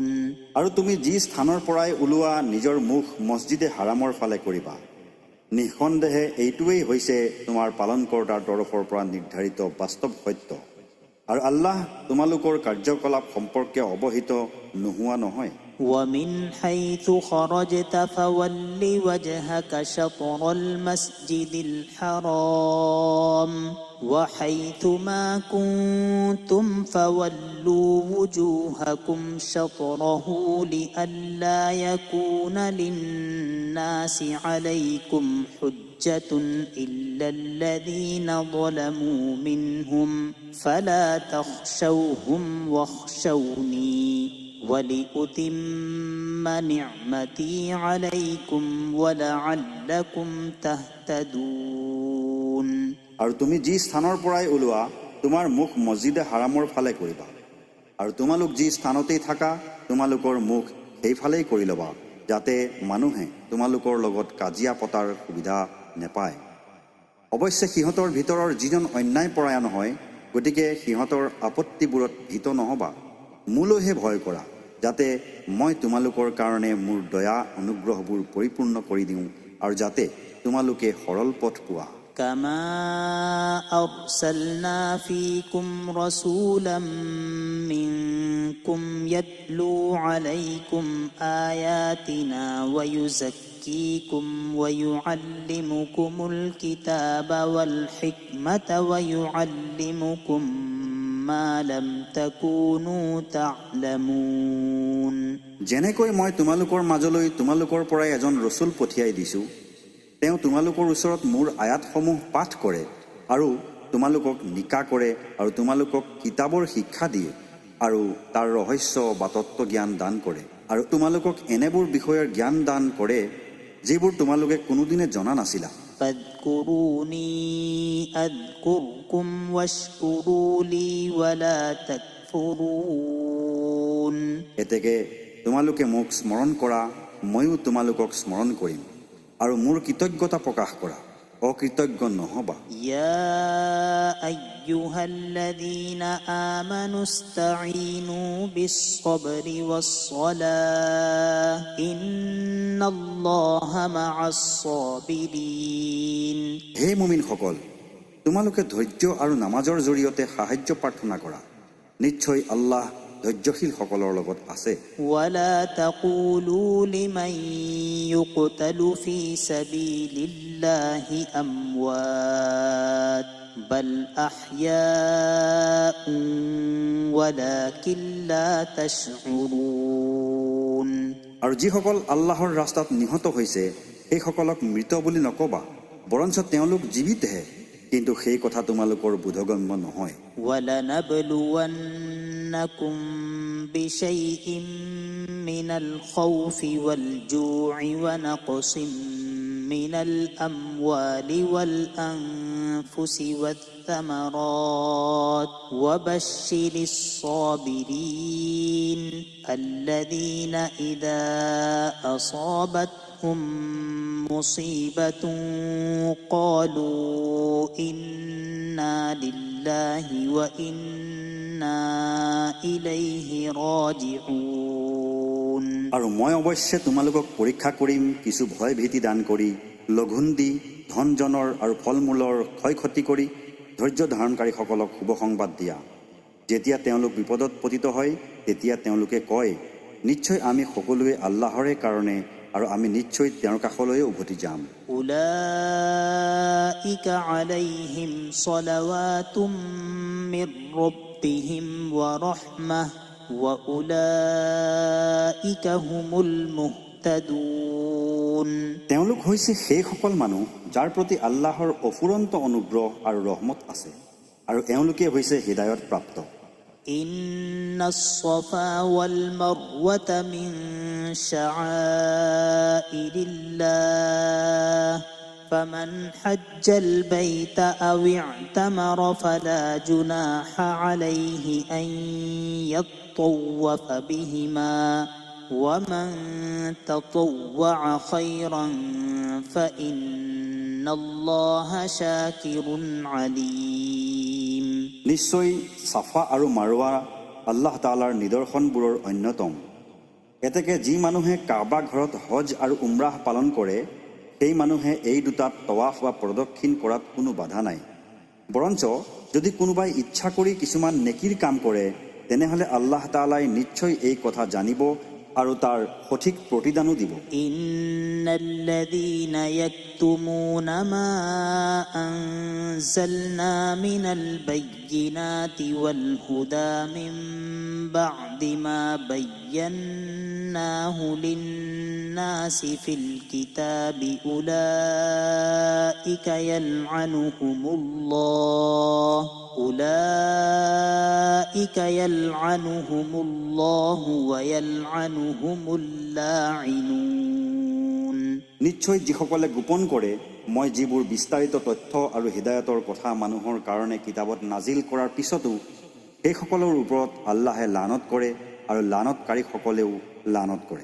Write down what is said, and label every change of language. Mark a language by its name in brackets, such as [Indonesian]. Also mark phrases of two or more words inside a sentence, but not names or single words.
[Assamese] আৰু তুমি যি স্থানৰ পৰাই ওলোৱা নিজৰ মুখ মছজিদে হাৰামৰ ফালে কৰিবা। নিঃসন্দেহে এইটোৱেই হৈছে তোমাৰ পালনকৰ্তাৰ তৰফৰ পৰা নিৰ্ধাৰিত বাস্তৱ সত্য। আৰু আল্লাহ তোমালোকৰ কাৰ্যকলাপ সম্পৰ্কে অৱহিত নোহোৱা নহয়। [Arabic] ومن حيث خرجت فول وجهك شطر المسجد الحرام وحيث ما كنتم فولوا وجوهكم شطره لئلا يكون للناس عليكم حجة إلا الذين ظلموا منهم فلا تخشوهم واخشوني ولأتم نعمتي عليكم ولعلكم تهتدون। [Assamese] আৰু তুমি যি স্থানৰ পৰাই ওলোৱা তোমাৰ মুখ মছজিদে হাৰামৰ ফালে কৰিবা। আৰু তোমালোক যি স্থানতেই থাকা তোমালোকৰ মুখ সেইফালেই কৰি ল'বা, যাতে মানুহে তোমালোকৰ লগত কাজিয়া পতাৰ সুবিধা নেপায়। অৱশ্যে সিহঁতৰ ভিতৰৰ যিজন অন্যায় পৰায়ণ হয়, গতিকে সিহঁতৰ আপত্তিবোৰত ভীত নহবা। মোলৈহে ভয় কৰা, যাতে মই তোমালোকৰ কাৰণে মোৰ দয়া অনুগ্ৰহবোৰ পৰিপূৰ্ণ কৰি দিওঁ আৰু যাতে তোমালোকে সৰল পথ পোৱা। [Arabic] كما أرسلنا فيكم رسولا منكم يتلو عليكم آياتنا ويزكيكم ويعلمكم الكتاب والحكمة ويعلمكم ما لم تكونوا تعلمون। [Assamese] যেনেকৈ মই তোমালোকৰ মাজলৈ তোমালোকৰ পৰাই এজন ৰচুল পঠিয়াই দিছোঁ, তেওঁ তোমালোকৰ ওচৰত মোৰ আয়াতসমূহ পাঠ কৰে আৰু তোমালোকক নিকা কৰে আৰু তোমালোকক কিতাপৰ শিক্ষা দিয়ে আৰু তাৰ ৰহস্য বা তত্ত্বজ্ঞান দান কৰে আৰু তোমালোকক এনেবোৰ বিষয়ৰ জ্ঞান দান কৰে যিবোৰ তোমালোকে কোনোদিনে জনা নাছিলা। [Arabic] فاذكروني أذكركم واشكروا لي ولا تكفرون। [Assamese] এতেকে তোমালোকে মোক স্মৰণ কৰা, ময়ো তোমালোকক স্মৰণ কৰিম আৰু মোৰ কৃতজ্ঞতা প্ৰকাশ কৰা, অকৃতজ্ঞ নহবা। [Arabic] يا أيها الذين آمنوا استعينوا بالصبر والصلاة إن الله مع الصابرين। [Assamese] হে মুমিনসকল, তোমালোকে ধৈৰ্য আৰু নামাজৰ জৰিয়তে সাহায্য প্ৰাৰ্থনা কৰা, নিশ্চয় আল্লাহ ধৈৰ্যশীলসকলৰ লগত আছে। [Arabic] ولا تقولوا لمن يقتل في سبيل الله أموات بل أحياء ولكن لا تشعرون। [Assamese] আৰু যিসকল আল্লাহৰ ৰাস্তাত নিহত হৈছে সেইসকলক মৃত বুলি নকবা, বৰঞ্চ তেওঁলোক জীৱিতহে, কিন্তু সেই কথা তোমালোকৰ বোধগম্য নহয়। [Arabic] وَلَنَبْلُوَنَّكُمْ بِشَيْءٍ مِّنَ الْخَوْفِ وَالْجُوعِ وَنَقْصٍ مِّنَ الْأَمْوَالِ وَالْأَنفُسِ وَالثَّمَرَاتِ وَبَشِّرِ الصَّابِرِينَ الَّذِينَ إِذَا أَصَابَتْهُم أصابتهم مصيبة قالوا إنا لله وإنا إليه راجعون [Assamese] আৰু মই অৱশ্যে তোমালোকক পৰীক্ষা কৰিম কিছু ভয় ভীতি দান কৰি, লঘোণ দি, ধন জনৰ আৰু ফল মূলৰ ক্ষয় ক্ষতি কৰি ধৈৰ্য ধাৰণকাৰীসকলক শুভ সংবাদ দিয়া। যেতিয়া তেওঁলোক বিপদত পতিত হয় তেতিয়া তেওঁলোকে কয়, নিশ্চয় আমি সকলোৱে আল্লাহৰে কাৰণে আৰু আমি নিশ্চয় তেওঁৰ কাষলৈ উভতি যাম। [Arabic] أولئك عليهم صلوات من ربهم ورحمة وأولئك هم المهتدون. [Assamese] তেওঁলোক হৈছে সেইসকল মানুহ যাৰ প্ৰতি আল্লাহৰ অফুৰন্ত অনুগ্ৰহ আৰু ৰহমত আছে, আৰু এওঁলোকে হৈছে হিদায়ত প্ৰাপ্ত। [Arabic] إن الصفا والمروة من شعائر الله فمن حج البيت أو اعتمر فلا جناح عليه أن يطوف بهما ومن تطوع خيرا فإن الله شاكر عليم। [Assamese] নিশ্চয় চাফা আৰু মাৰৱা আল্লাহ তাআলাৰ নিদৰ্শনবোৰৰ অন্যতম। এতেকে যি মানুহে কাবা ঘৰত হজ আৰু উমৰাহ পালন কৰে সেই মানুহে এই দুটাত তৱাফ বা প্ৰদক্ষিণ কৰাত কোনো বাধা নাই। বৰঞ্চ যদি কোনোবাই ইচ্ছা কৰি কিছুমান নেকিৰ কাম কৰে তেনেহ'লে আল্লাহ তাআলাই নিশ্চয় এই কথা জানিব আৰু তাৰ সঠিক প্ৰতিদানো দিব। [Arabic] إن الذين يكتمون ما أنزلنا من البينات والهدى من بعد ما بيناه للناس في الكتاب أولئك يلعنهم الله ويلعنهم اللاعنون. [Assamese] নিশ্চয় যিসকলে গোপন কৰে মই যিবোৰ বিস্তাৰিত তথ্য আৰু হিদায়তৰ কথা মানুহৰ কাৰণে কিতাপত নাজিল কৰাৰ পিছতো সেইসকলৰ ওপৰত আল্লাহে লানত কৰে আৰু লানতকাৰীসকলেও লানত কৰে।